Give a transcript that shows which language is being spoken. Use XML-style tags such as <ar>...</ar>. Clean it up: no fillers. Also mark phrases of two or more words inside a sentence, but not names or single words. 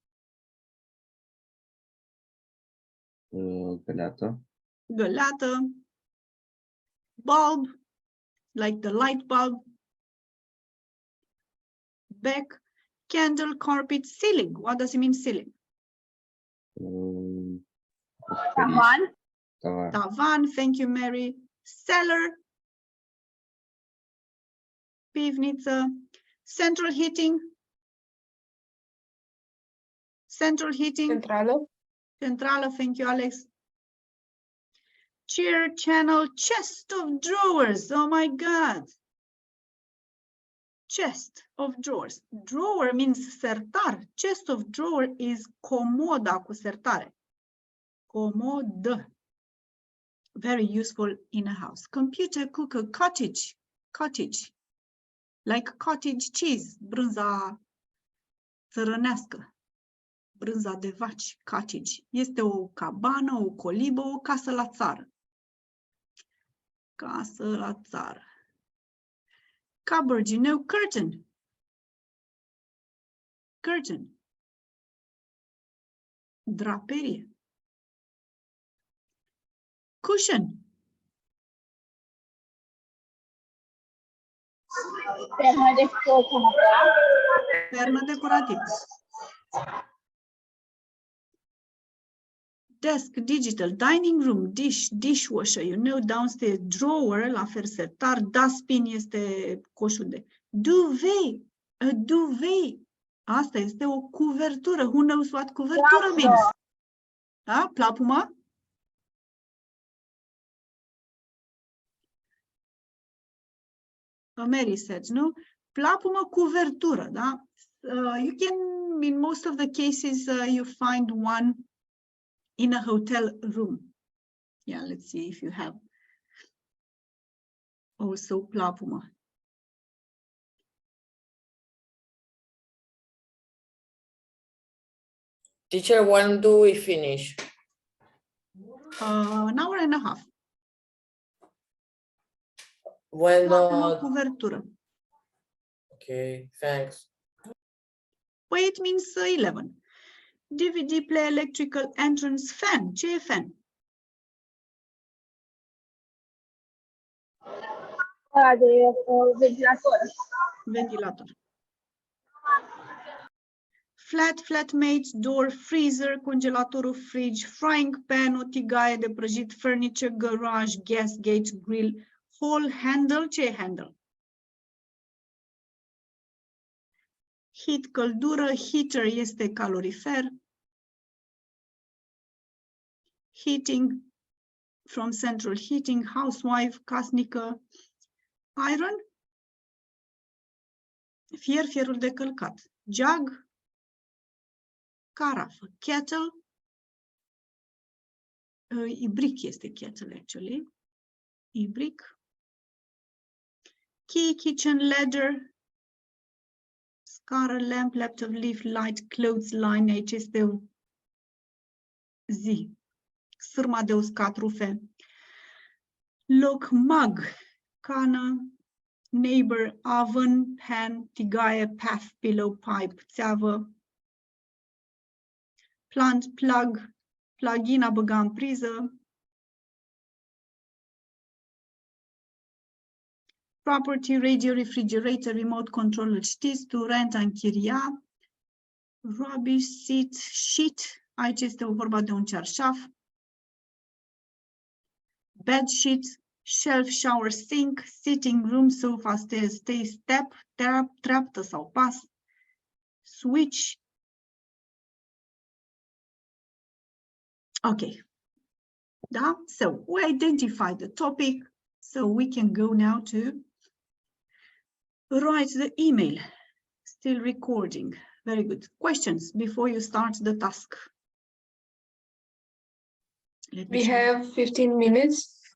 <ro>Găleată. găleată,</ro> <en>bulb, like the light bulb, back, candle, carpet, ceiling. What does it mean, ceiling?</en> <ro>Acoperiș. Tavan. Tavan. Tavan,</ro> <en>thank you, Mary. Cellar, pivniță, central heating, central heating,</en> <ro>Centrală. centrală,</ro> <en>thank you, Alex. Chair, channel, chest of drawers, oh my God. Chest of drawers. Drawer means sertar. Chest of drawer is</en> <ro>comoda cu sertare. Comodă.</ro> <en>Very useful in a house. Computer, cooker, cottage. Cottage. Like cottage cheese.</en> <ro>Brânza țărănească. Brânza de vaci. Cottage. Este o cabană, o colibă, o casă la țară. Casă la țară.</ro> <en>Cupboard, you know, curtain. Curtain. Draperie. Cushion.</en> <ro>Pernă decorativă. Pernă decorativă.</ro> <en>Desk, digital, dining room, dish, dishwasher, you know, downstairs, drawer,</en> <ro>la fel sertar, dustbin este coșul de duvet,</ro> <en>a duvet.</en> <ro>Asta este o cuvertură.</ro> <en>Who knows what cuvertură means?</en> <ro>Da? Plapuma? Mary said, nu? Plapumă, cuvertură, da?</ro> <en>You can, in most of the cases, you find one in a hotel room. Yeah, let's see if you have also plapumă. Teacher, when do we finish? An hour and a half. When</en> <ro>Plapumă, cuvertură.</ro> <en>okay, thanks. Păi it means 11. DVD player, electrical, entrance, fan.</en> <ro>Ce e fan? Ăla de ventilator. Ventilator.</ro> <en>Flat, flatmates, door, freezer, congelatorul, fridge, frying pan,</en> <ro>o tigaie de prăjit,</ro> <en>furniture, garage, gas gauge, grill, hall, handle.</en> <ro>Ce e handle?</ro> <en>Heat,</en> <ro>căldură, heater este calorifer.</ro> <en>Heating, from central heating, housewife,</en> <ro>casnică, iron, fier, fierul de călcat, jug, carafă, kettle, ibric este</ro> <en>kettle actually, ibric, key, kitchen, ladder, scară, lamp, laptop, leaf, light, clothesline,</en> <ro>aici este o zi, sârma de uscat, rufe, loc, mug, cană,</ro> <en>neighbor, oven, pan, tigaie, path, pillow, pipe, țeavă, plant, plug, plug-in,</en> <ro>a băga în priză,</ro> <en>property, radio, refrigerator, remote control,</en> <ro>îl știți,</ro> <en>to rent,</en> <ro>a închiria,</ro> <en>rubbish, seat, sheet,</en> <ro>aici este o vorba de un cearșaf,</ro> <en>bed sheet, shelf, shower, sink, sitting room, sofa, stairs, step,</en> <ro>treaptă sau pas, switch.</ro> <en>Okay.</en> <ro>Da?</ro> <en>So we identified the topic, so we can go now to write the email. Still recording. Very good. Questions before you start the task? Let me We check. have 15 minutes.</en>